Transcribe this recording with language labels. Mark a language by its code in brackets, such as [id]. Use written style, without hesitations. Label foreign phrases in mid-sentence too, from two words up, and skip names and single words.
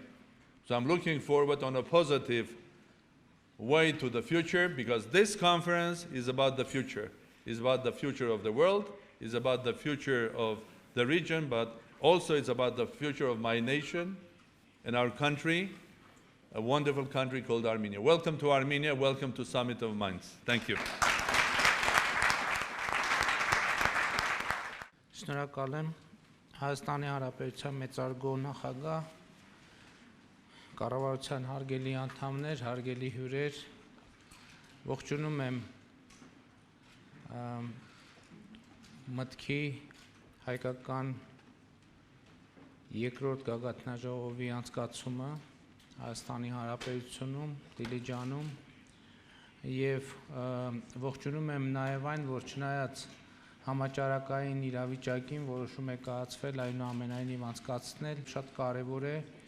[en] So I'm looking forward on a positive way to the future, because this conference is about the future. It's about the future of the world, it's about the future of the region, but also it's about the future of my nation and our country, a wonderful country called Armenia. Welcome to Armenia, welcome to Summit of Minds. Thank you. [hy] Շնորհակալ եմ Հայաստանի Հանրապետության մեծարգո նախագահ, կառավարության հարգելի անդամներ, հարգելի հյուրեր, ողջունում եմ Մտքի հայկական երկրորդ գագաթնաժողովի անցկացումը Հայաստանի Հանրապետությունում, Դիլիջանում, եւ ողջունում եմ նաեւ այն, որ չնայած համաճարակային իրավիճակին որոշում է կայացվել այնուամենայնիվ անցկացնել, շատ կարեւոր է,